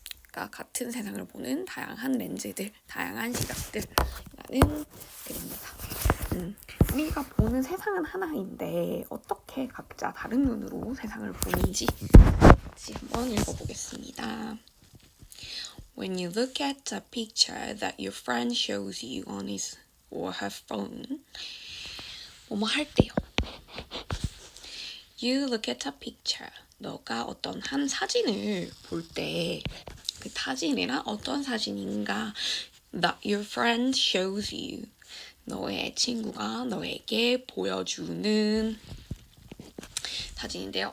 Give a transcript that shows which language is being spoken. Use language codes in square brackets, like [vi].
[ko] 그러니까 같은 세상을 보는 다양한 렌즈들, 다양한 시각들이라는 글입니다. 우리가 보는 세상은 하나인데 어떻게 각자 다른 눈으로 세상을 보는지 같이 한번 읽어보겠습니다. [en] When you look at a picture that your friend shows you on his or her phone, [ko] 뭐뭐 할 때요. [en] You look at a picture. [ko] 너가 어떤 한 사진을 볼 때 그 사진이란 어떤 사진인가 [en] that your friend shows you. [ko] 너의 친구가 너에게 보여주는 사진인데요.